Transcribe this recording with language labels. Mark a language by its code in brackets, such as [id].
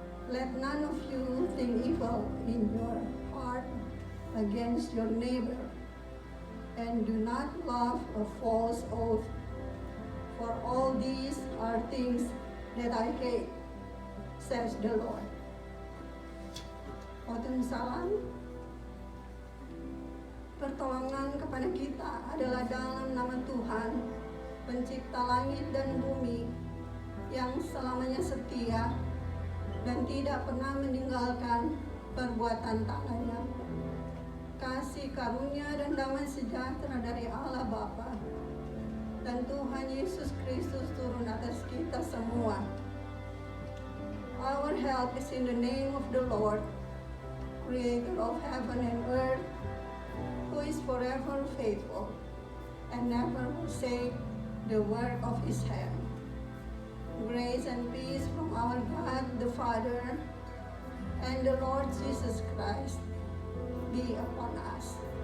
[en] Let none of you think evil in your heart against your neighbor, and do not love a false oath, for all these are things that I hate, says the Lord. [id] Khotbah salam. Pertolongan kepada kita adalah dalam nama Tuhan, pencipta langit dan bumi, yang selamanya setia dan tidak pernah meninggalkan perbuatan tangannya. Kasih karunia dan damai sejahtera dari Allah Bapa dan Tuhan Yesus Kristus turun atas kita semua. [en] Our help is in the name of the Lord, Creator of heaven and earth, who is forever faithful and never forsake the work of his hand. Grace and peace from our God the Father and the Lord Jesus Christ be upon us.